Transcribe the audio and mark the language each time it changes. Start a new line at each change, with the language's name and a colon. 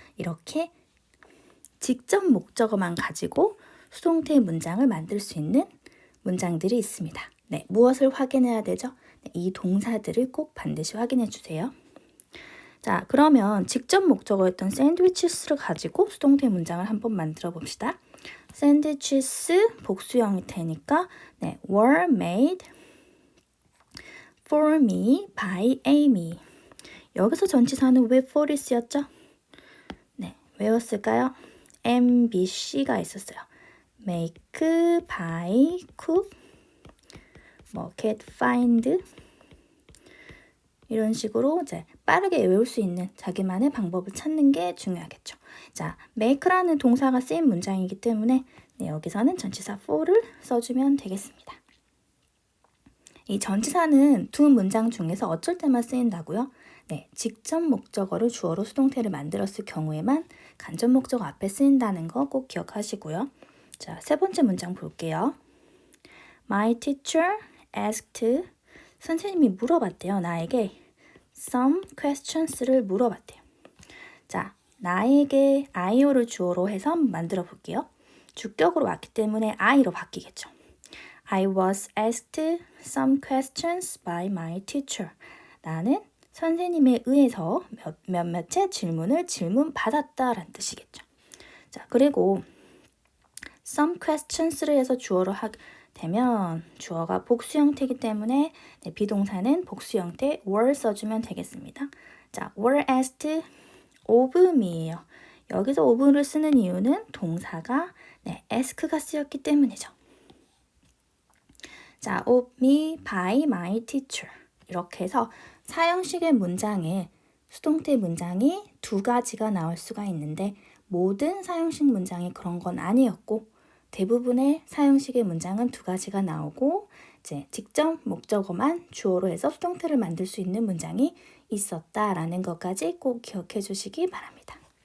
Korean: 이렇게 직접 목적어만 가지고 수동태 문장을 만들 수 있는 문장들이 있습니다. 무엇을 확인해야 되죠? 이 동사들을 꼭 반드시 확인해 주세요. 자, 그러면 직접 목적어였던 sandwiches를 가지고 수동태 문장을 한번 만들어 봅시다.
English: sandwiches
Korean: 복수 형태니까
English: were made for me by Amy.
Korean: 여기서 전치사는 왜 for이 쓰였죠? 외웠을까요? MBC가 있었어요.
English: make, buy, cook, get, find
Korean: 이런 식으로 이제 빠르게 외울 수 있는 자기만의 방법을 찾는 게 중요하겠죠. 자, make라는 동사가 쓰인 문장이기 때문에 여기서는 전치사 for를 써주면 되겠습니다. 이 전치사는 2 문장 중에서 어쩔 때만 쓰인다고요? 네, 직접 목적어를 주어로 수동태를 만들었을 경우에만 간접 목적어 앞에 쓰인다는 거 꼭 기억하시고요. 자, 세 번째 문장 볼게요.
English: My teacher asked,
Korean: 선생님이 물어봤대요. 나에게
English: some questions
Korean: 를 물어봤대요. 자, 나에게 I어를 주어로 해서 만들어 볼게요. 주격으로 왔기 때문에 I로 바뀌겠죠.
English: I was asked some questions by my teacher.
Korean: 나는 선생님에 의해서 몇몇의 질문을 질문받았다라는 뜻이겠죠. 자, 그리고
English: some questions
Korean: 를 해서 주어로 하게 되면 주어가 복수 형태이기 때문에 비동사는 복수 형태 were 써주면 되겠습니다.
English: 자, were asked of me예요.
Korean: 여기서 of를 쓰는 이유는 동사가 ask가 쓰였기 때문이죠.
English: 자, of me by my teacher.
Korean: 이렇게 해서 사형식의 문장에 수동태 문장이 두 가지가 나올 수가 있는데 모든 사형식 문장이 그런 건 아니었고 대부분의 사형식의 문장은 두 가지가 나오고 이제 직접 목적어만 주어로 해서 수동태를 만들 수 있는 문장이 있었다라는 것까지 꼭 기억해 주시기 바랍니다.